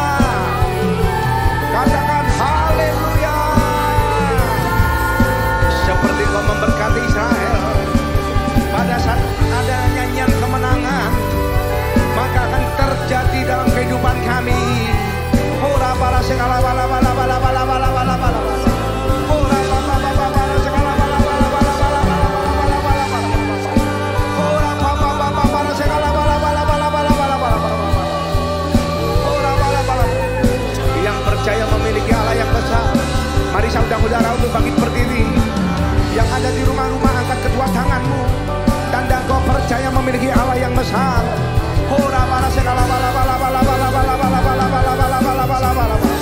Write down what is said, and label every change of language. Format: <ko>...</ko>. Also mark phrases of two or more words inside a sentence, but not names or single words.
<id>Katakan haleluya. Seperti kau memberkati Israel pada saat ada nyanyian kemenangan, maka akan terjadi dalam kehidupan kami. Ora para segala bala bala bala bala bala bala bala. Ora bala bala bala segala bala bala bala bala bala bala bala. Ora bala bala bala segala bala bala bala bala bala bala. Ora bala bala. Yang percaya memiliki Allah yang besar, mari saudara-saudara untuk bangkit berdiri. Yang ada di rumah-rumah, angkat kedua tanganmu. Tanda kau percaya memiliki Allah yang besar. Ora bala segala bala bala bala bala bala bala bala bala bala bala bala bala.</id>